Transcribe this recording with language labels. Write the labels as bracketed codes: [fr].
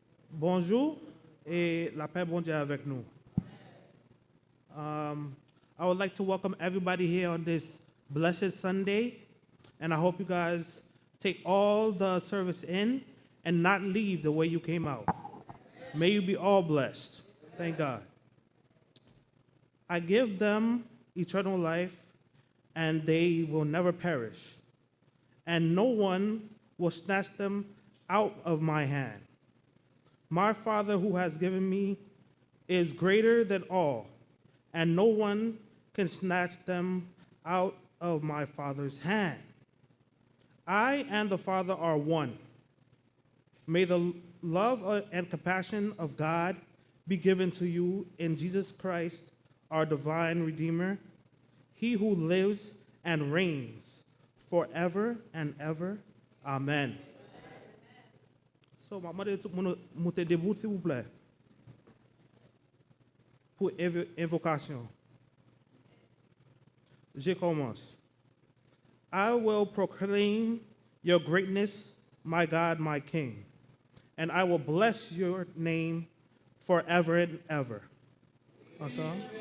[fr] Bonjour et la paix bon Dieu avec nous. [en] I would like to welcome everybody here on this blessed Sunday, and I hope you guys take all the service in and not leave the way you came out. May you be all blessed. Thank God. I give them eternal life, and they will never perish, and no one will snatch them out of my hand. My Father who has given me is greater than all, and no one can snatch them out of my Father's hand. I and the Father are one. May the love and compassion of God be given to you in Jesus Christ, our divine Redeemer, he who lives and reigns forever and ever. Amen. [fr] So, je vais tout le monde monter debout, s'il vous plaît, pour invocation. Je commence. [en] I will proclaim your greatness, my God, my King, and I will bless your name forever and ever. Ensemble.